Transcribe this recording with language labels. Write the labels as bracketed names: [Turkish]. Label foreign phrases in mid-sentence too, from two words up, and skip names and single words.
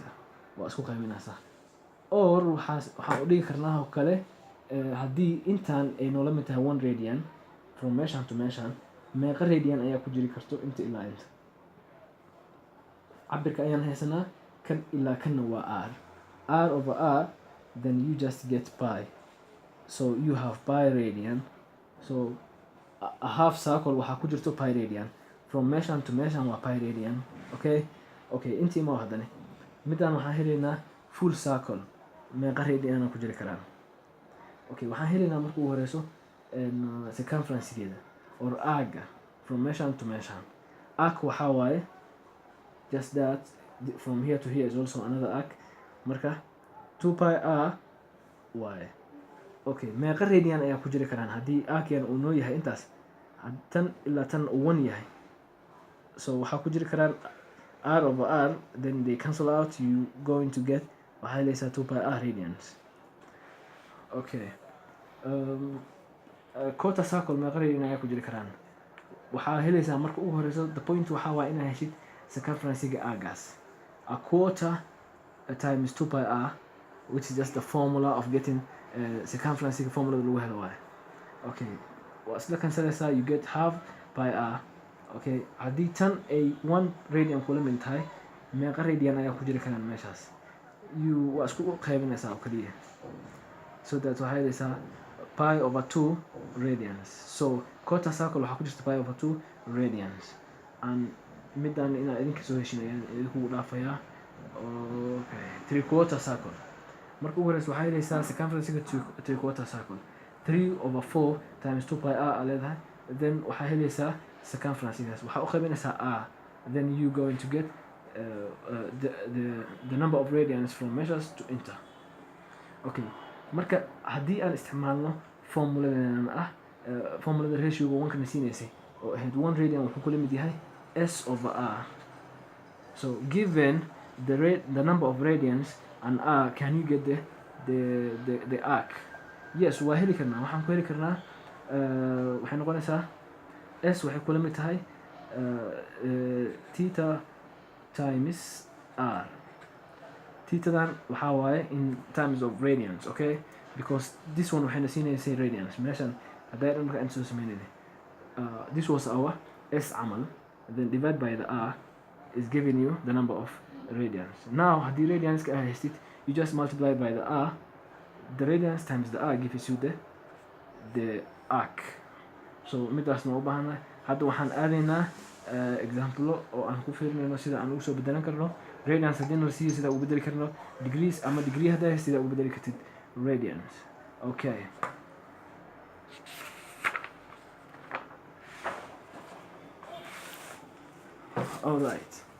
[Somali] Waa isku qaybinaysaa. Or waxaan u dhigi karnaa oo kale, haddii intaan ay noola mid tahay 1 radian from meeshaan to meeshaan, meeqa radian ayaa ku jiri karto inta ilaa inta? Cabirka ayaan haysanaa, kan ilaa kanna waa [English] r over r, then you just get pi. So you have pi radian. So a half circle [Somali] waxaa ku jirto [English] pi radian, from meeshaan to meeshaan waa pi radian. [Somali] Okay, intii ma haddana midaan waxaan helaynaa [English] full circle, [Somali] meeqa radian ku jiri karaan? Okay, waxaan helaynaa marka ugu horeyso circumference-geeda or aaga from meeshaan to meeshaan. [English] Arc [Somali] waxaa waaye [English] just that, from here to here is also another arc. [Somali] Marka 2 pi r waaye. Okay, meeqa radian ayaa ku jiri karaan haddii arc-yan uu noo yahay intaas, tan ilaa tan uu 1 yahay? [English] So [Somali] waxaa ku jiri karaan [English] r over r, then they cancel out, you going to get [Somali] waxaa helaysaa [English] 2 pi r radians. [Somali] Okay, [English] quarter circle [Somali] meeqa radian ayaa ku jiri karaan? Waxaa helaysaa marka ugu horeyso, [English] the point [Somali] waxaa waa inaa heshid circumference-ga aagaas. [English] A quarter times 2 pi r, which is just the formula of getting [Somali] circumference-ga formulada lagu helo waaye. Okay, waa isla cancelaysaa, [English] you get half pi r. [Somali] Okay, haddii tan ay 1 radian kula mid tahay, meeqa radian ayaa ku jiri karaan meeshaas? Waa isku qaybinaysaa oo kaliya. [English] So that [Somali] waxaa helaysaa [English] pi over 2 radians. So quarter circle [Somali] waxaa ku jirta [English] pi over 2 radians. [Somali] And midaan inaa idinka soo heshin ayaan idinku dhaafayaa. Okay, 3/4 circle. Marka ugu horeyso waxaa helaysaa circumference-ga 3/4 circle. [English] 3 over 4 times 2 pi r leedahay, then [Somali] waxaa helaysaa circumference-gaas. Waxaa u qaybinaysaa [English] r, then you going to get the number of radians from measures to inter. [Somali] Okay, marka haddii aan isticmaalno formuladan formulada ratio-ga 1 kana siinaysay oo ahayd 1 radian wuxuu kula mid yahay s over r. [English] So given the number of radians and r, can you get the arc? Yes, [Somali] waa heli karnaa. Waxaan ku heli karnaa waxay noqonaysaa s waxay kula mid tahay [English] theta times r. [Somali] Thetadan waxaa waaye [English] in terms of radians, okay? Because this one [Somali] waxayna siinaysay [English] radians. [Somali] Meeshan hadday dhan marka aan soo sameynayna [English] this was our s camal, then divide by the r is giving you the number of radians. [Somali] Now haddii radianska aad haystid, [English] you just multiply by the r. The radians times the r gives you the arc. [Somali] So midaasna u baahanahay. Hadda waxaan aadaynaa example oo aan ku fiirinayno sida aan ugu soo bedelan karno radians haddii nala siiyo sida ugu bedeli karno degrees, ama degree haddaa haystid sida ugu bedeli kartid radians. [English] Okay. All right.